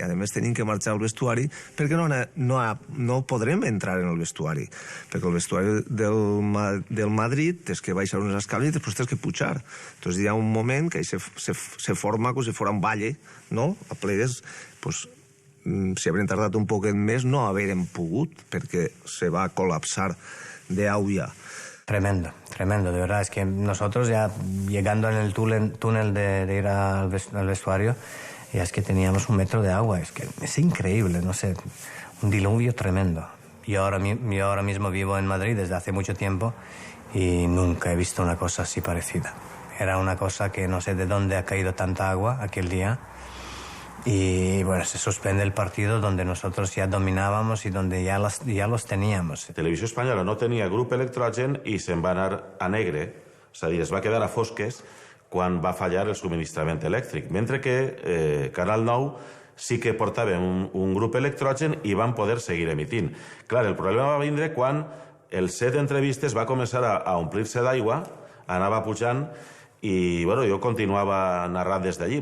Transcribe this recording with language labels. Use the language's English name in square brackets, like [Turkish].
[Catalan] A més, tenim que marxar al vestuari perquè no podrem entrar en el vestuari, perquè el vestuari del Madrid tens que baixar unes escales i després tens que pujar. Entonces hi ha un moment que se forma com si fos un valle, no? A plegues, pues, si habrem tardat un poquet més no haverem pogut perquè se va col·lapsar de aula. [Spanish] Tremendo, tremendo, de verdad. Es que nosotros ya llegando en el túnel de ir al vestuario, ya es que teníamos 1 metro de agua. Es que es increíble, no sé, un diluvio tremendo. Yo ahora mismo vivo en Madrid desde hace mucho tiempo y nunca he visto una cosa así parecida. Era una cosa que no sé de dónde ha caído tanta agua aquel día. Y bueno, se suspende el partido donde nosotros ya dominábamos y donde ya los teníamos. [Catalan] Televisió Espanyola no tenia grup electrogen i se'n va anar a negre, és a dir, es va quedar a fosques quan va fallar el subministrament elèctric, mentre que Canal 9 sí que portava un grup electrogen i van poder seguir emitint. Clar, el problema va vindre quan el set d'entrevistes va començar a omplir-se d'aigua, anava pujant i bueno, jo continuava narrant des d'allí.